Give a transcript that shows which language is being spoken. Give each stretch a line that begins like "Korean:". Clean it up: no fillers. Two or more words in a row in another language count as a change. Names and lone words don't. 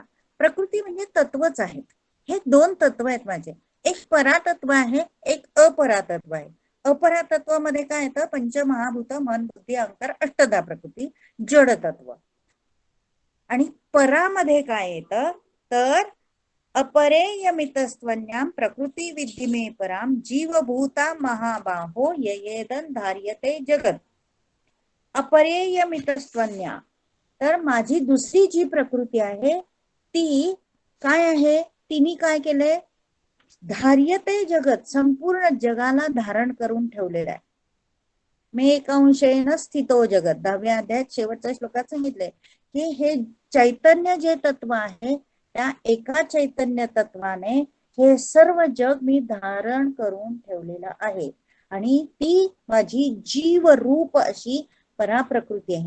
Marathi: प्रकृती म्हणजे तत्वच आहेत. हे 2 तत्व आहेत माझे. एक परातत्व आहे, एक अपरातत्व आहे. अपरातत्वामध्ये काय येतं? पंचमहाभूत, मन, बुद्धी, अहंकार, अष्टधा प्रकृती, जड तत्व. आणि परामध्ये काय येतं?
Sanskrit: तर अपरेयमितस्त्वन्याम प्रकृती विद्धिमे पराम जीवभूता महाबाहो ययेदन धार्यते जगत. अपरेयमितस्त्वन्या,
Marathi: तर माझी दुसरी जी प्रकृती आहे ती काय आहे? तिने काय केले?
Sanskrit: धार्यते जगत,
Marathi: संपूर्ण जगाला धारण करून ठेवलेलं आहे.
Sanskrit: मे एकांशेन स्थितो जगत,
Marathi: 10व्या अध्यायात शेवटच्या श्लोकात सांगितलंय की हे चैतन्य जे तत्व आहे त्या एका चैतन्य तत्वाने हे सर्व जग मी धारण करून ठेवलेलं आहे. आणि ती माझी जीव रूप अशी पराप्रकृती आहे.